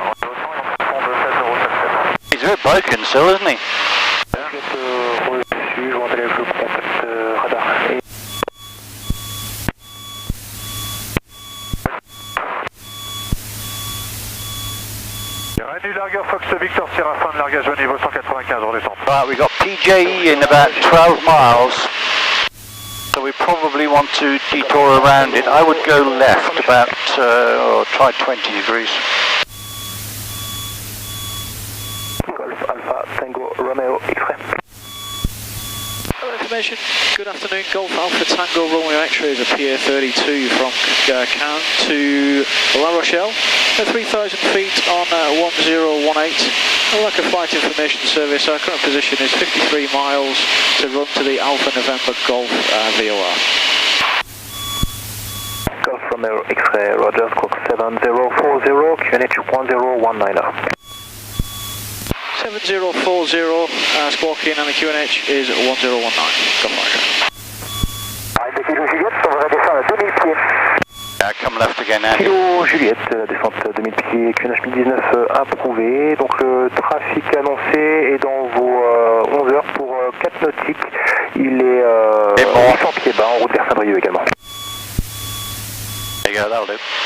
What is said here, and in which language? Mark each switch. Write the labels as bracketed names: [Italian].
[English] He's a bit broken still, isn't he? [French] Renu largeur Fox Victor Sierra, fin de largage au niveau 195, on descend. [English] Right, we've got PJE in about 12 miles, so we probably want to detour around it. I would go left about, or try 20 degrees. Golf Alpha Tango Romeo X-ray. Information, good afternoon, Golf Alpha Tango Romeo X-ray is a PA32 from Caen to La Rochelle, at 3,000 feet on 1018. Like a flight information service, our current position is 53 miles to run to the Alpha November Golf VOR. Romeo X-ray, Roger, squawk 7040, QNH 1019. 7040, squawking and the QNH is 1019. Come on, [French] Kilo Juliette, on va descendre à 2000 pieds. [English] Yeah, come left again, Andy. [French] Kilo Juliette, descente à 2000 pieds, QNH 1019 approuvé. Donc le trafic annoncé est dans vos 11 heures pour 4 nautiques. Il est 800 pieds bas en route vers Saint-Brieuc également. [English] There you go, that'll do.